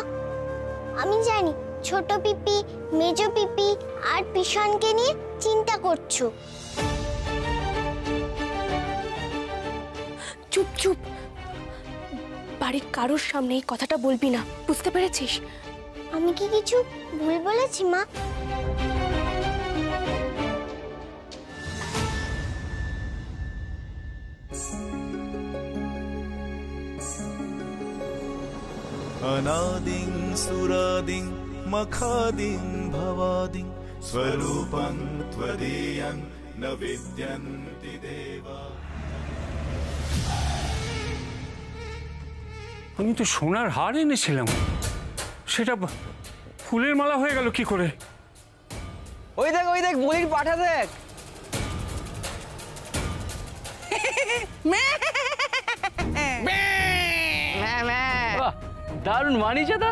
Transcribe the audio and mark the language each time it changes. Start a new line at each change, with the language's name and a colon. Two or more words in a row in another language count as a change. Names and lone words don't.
Bangla: আমি জানি ছোট পিপি, মেজো পিপি আর পিশনকে নিয়ে চিন্তা করছো। চুপ চুপ, বাড়ির কারোর সামনে এই কথাটা বলবি না, বুঝতে পেরেছিস? আমি কি কিছু ভুল বলেছি মা?
Sanskrit: अनादिं सुरादिं मखादिं भवादिं स्वरूपं त्वदीयं न विद्यन्ति देवा।
Bangla: আমি তো সোনার হার এনেছিলাম, সেটা ফুলের মালা হয়ে গেল কি করে? ওই দেখ বলির পাঠা দেখ। দারুণ মানিছে দা।